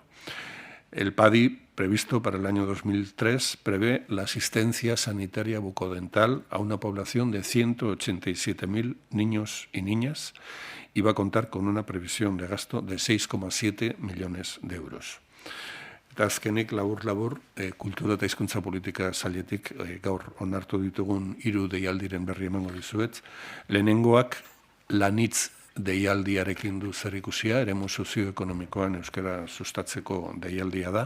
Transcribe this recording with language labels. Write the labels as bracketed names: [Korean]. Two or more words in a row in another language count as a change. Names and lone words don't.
[Spanish] El PADI, previsto para el año 2003, prevé la asistencia sanitaria bucodental a una población de 187.000 niños y niñas y va a contar con una previsión de gasto de 6,7 millones de euros. [Basque] Eta azkenik, labur, kultura eta hizkuntza politika sailetik gaur onartu ditugun 3 deialdiren berri emango dizuet. Lehenengoak lanitz deialdiarekin du zerikusia, eremu sozioekonomikoan euskara sustatzeko deialdia da.